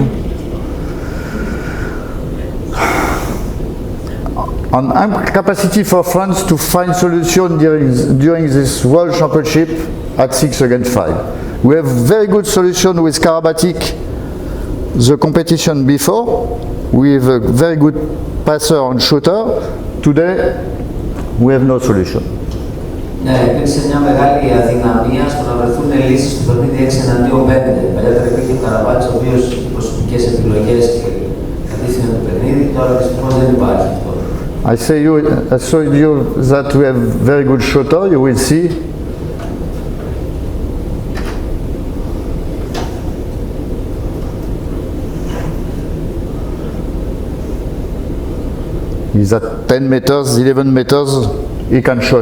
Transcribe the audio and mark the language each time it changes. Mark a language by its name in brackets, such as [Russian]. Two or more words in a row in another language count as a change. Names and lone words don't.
[English] On capacity for France to find solution during this World Championship at 6 against 5. We have very good solution with Karabatic the competition before. We have a very good passer and shooter. Today we have no solution. [Greek] Ναι, υπήρξε μια μεγάλη αδυναμία στο να βρεθούν λύσεις στο παιχνίδι 6-5. Παλιότερα υπήρχε ο Καραβάτης, ο οποίος προσωπικές επιλογές και κατήφθηνε το παιχνίδι, τώρα δυστυχώς δεν υπάρχει αυτό. [English] I saw you that we have very good shooter, you will see. He's at 10 meters, 11 meters, he can shoot.